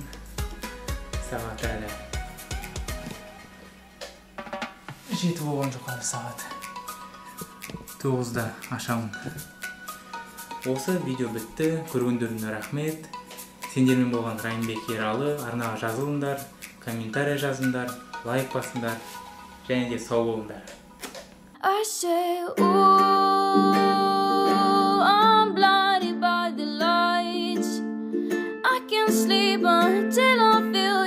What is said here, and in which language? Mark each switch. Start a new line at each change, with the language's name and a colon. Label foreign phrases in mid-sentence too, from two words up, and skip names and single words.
Kazakh: Сағат әлі 7 болған жоқ, әлі сағат 9-да ашамын. Осы видео бітті. Көргендеріңе рахмет. Сендермен болған Райымбек Ералы. Арнаға жазылыңдар, комментарий жазыңдар, лайк басыңдар, және де сау болыңдар.
English: I say, ooh, I'm blinded by the lights. I can't sleep until I feel